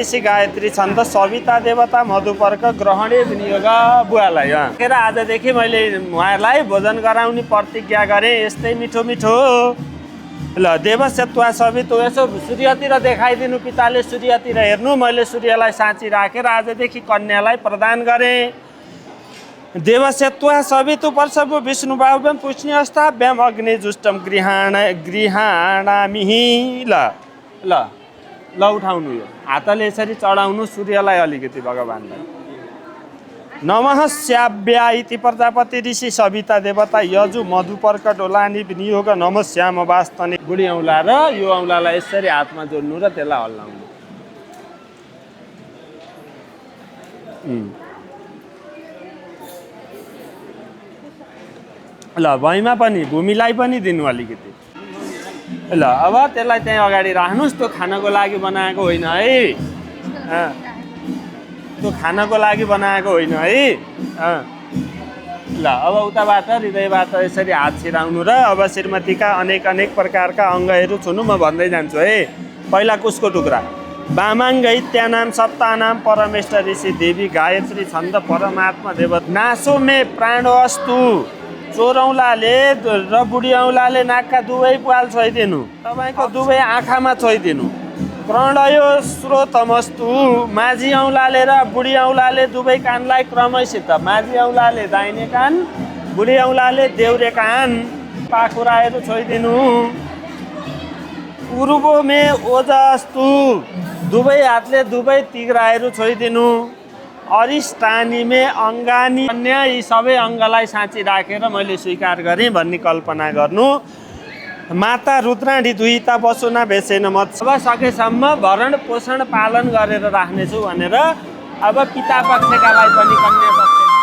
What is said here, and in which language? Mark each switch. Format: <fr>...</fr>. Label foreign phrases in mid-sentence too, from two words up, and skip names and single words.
<sa>श्री गायत्री छन्द सविता देवता मधुपर्क ग्रहणे विनियोग बुवालाई।</sa> <ne>आजदेखि मैले उहाँहरूलाई भोजन गराउने प्रतिज्ञा गरेँ। यस्तै मिठो मिठो ल।</ne> <sa>देवसत्वा सविता</sa> <ne>यसो सूर्यतिर देखाइदिनु, पिताले सूर्यतिर हेर्नु, मैले सूर्यलाई साँची राखेर आजदेखि कन्यालाई प्रदान गरेँ।</ne> <sa>देवसत्वा सवितु पर्सभु विष्णु बाहुव्यम पुष्णि अस्ताभ्याम अग्नि जुष्टम गृहाणामिहि।</sa> <ne>ल ल ल उठाउनु, यो हातले यसरी चढाउनु सूर्यलाई अलिकति भगवान्लाई।</ne> <sa>नमः श्याव्या इति प्रजापति ऋषि सविता देवता यजु मधुपर्क डोलानी विनियोग नमः श्याम वास्तने।</sa> <ne>बुढी औँला र यो औँलालाई यसरी हातमा जोड्नु र त्यसलाई हल्लाउनु। ल भैमा पनि भूमिलाई पनि दिनु अलिकति। ल अब त्यसलाई त्यहीँ अगाडि राख्नुहोस्। त्यो खानको लागि बनाएको होइन है, त्यो खानको लागि बनाएको होइन है। ल अब उताबाट हृदयबाट यसरी हात छिराउनु र अब श्रीमतीका अनेक अनेक प्रकारका अङ्गहरू छुनु। म भन्दै जान्छु है। पहिला कुसको टुक्रा</ne> <sa>वामाङ्गैत्यानाम सप्तानाम परमेश्वर ऋषि देवी गायत्री छन्द परमात्मा देवता नासो मे प्राणो अस्तु।</sa> <ne>चोरौँलाले र बुढी औँलाले नाकका दुवै पाल छोइदिनु, तपाईँको दुवै आँखामा छोइदिनु।</ne> <sa>प्रणयो स्रोतमस्तु।</sa> <ne>माझी औँलाले र बुढी औँलाले दुवै कानलाई क्रमैसित, माझी औँलाले दाहिने कान, बुढी औँलाले देउरे कान, पाखुराहरू छोइदिनु।</ne> <sa>उरुबो मे ओजस्तु।</sa> <ne>दुवै हातले दुवै तिघ्राहरू छोइदिनु।</ne> <sa>अरिष्टानी मे अङ्गानी।</sa> <ne>अन्य यी सबै अङ्गलाई साँची राखेर मैले स्वीकार गरेँ भन्ने कल्पना गर्नु।</ne> <sa>माता रुद्राणी दुहिता बसुना भेसेन मत।</sa> <ne>अब सकेसम्म भरण पोषण पालन गरेर राख्नेछु भनेर अब पिता पक्षकालाई पनि कन्या पक्ष</ne>